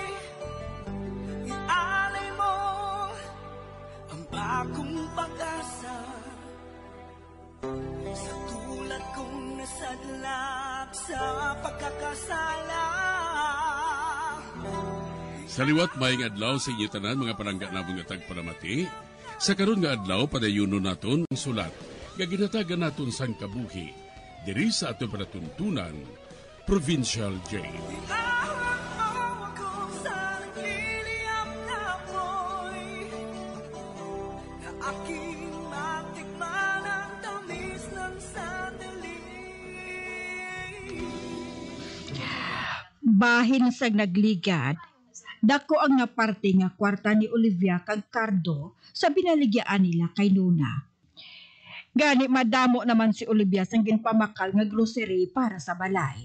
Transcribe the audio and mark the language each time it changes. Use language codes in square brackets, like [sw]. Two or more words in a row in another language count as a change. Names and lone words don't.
[tl] Ialay mo ang bagong pag-asa sa tulad kong nasadlap sa pagkakasala. [hil] Sa liwat maing adlaw sa inyo tanan mga palangga na mga tagpalamati, sa karon nga adlaw padayuno naton ang sulat, nga ginatagan naton sang kabuhi, diri sa ato panatuntunan, Provincial Jail. [tl] Ihahawak mo ako sa nagliliyap na apoy, na aking matikman ang tamis ng sandali. [hil] Bahin sa nagligad, dako ang naparte nga kwarta ni Olivia kag Cardo sa binaligyan nila kay Nuna. Gani madamo naman si Olivia sang ginpamakal nga grocery para sa balay.